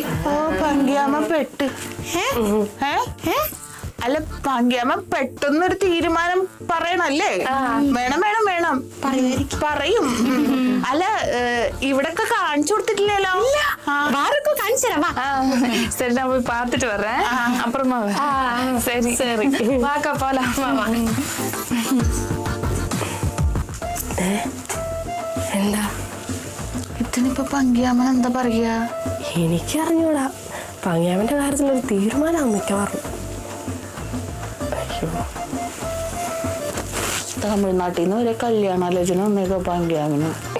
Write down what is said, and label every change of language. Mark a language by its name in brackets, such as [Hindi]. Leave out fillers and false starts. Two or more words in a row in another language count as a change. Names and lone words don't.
[Malayalam] ഓ, ഭംഗിയാമ്മ പെട്ട്. അല്ല, ഭംഗിയാമ്മ പെട്ടെന്നൊരു തീരുമാനം പറയണല്ലേ? വേണം വേണം വേണം പറയും. അല്ല, ഇവിടൊക്കെ കാണിച്ചു കൊടുത്തിട്ടില്ലല്ലോ. വാറൊക്കെ കാണിച്ചു തരാം. [Tamil] சரி நான் போய் பார்த்துட்டு வர்றேன், அப்புறமா சரி சரி வாக்கா போலாம். [Malayalam] എന്താ ഇതിനിപ്പോ പങ്കിയാമ്മൻ എന്താ പറയാ? എനിക്കറിഞ്ഞൂടാ. പങ്കാമന്റെ കാര്യത്തിലൊരു തീരുമാനമാണ് മിക്കവാറും. തമിഴ്നാട്ടിൽ നിന്ന് ഒരു കല്യാണാലോചന വന്നേക്കോ പങ്കിയാമിന്.